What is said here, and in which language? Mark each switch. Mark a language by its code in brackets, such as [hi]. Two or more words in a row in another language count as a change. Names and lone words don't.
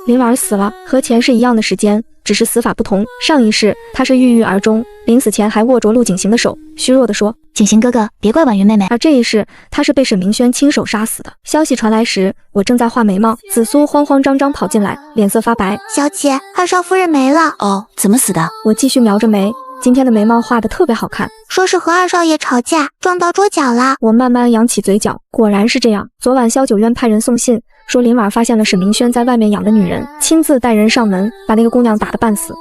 [zh] 林婉兒死了，和前世一樣的時間，只是死法不同。上一世他是鬱鬱而終，臨死前還握着陸景行的手，虛弱地說： 景行哥哥，別怪婉雲妹妹。而這一世他是被沈明軒親手殺死的。消息傳來時，我正在畫眉毛，紫蘇慌慌張張跑進來，臉色發白。小姐，二少夫人沒了。哦，怎麼死的？我繼續描着眉，今天的眉毛畫得特別好看。說是和二少爺吵架，撞到桌角了。我慢慢揚起嘴角，果然是這樣。昨晚蕭九淵派人送信，說林婉發現了沈明軒在外面養的女人，親自帶人上門，把那個姑娘打得半死。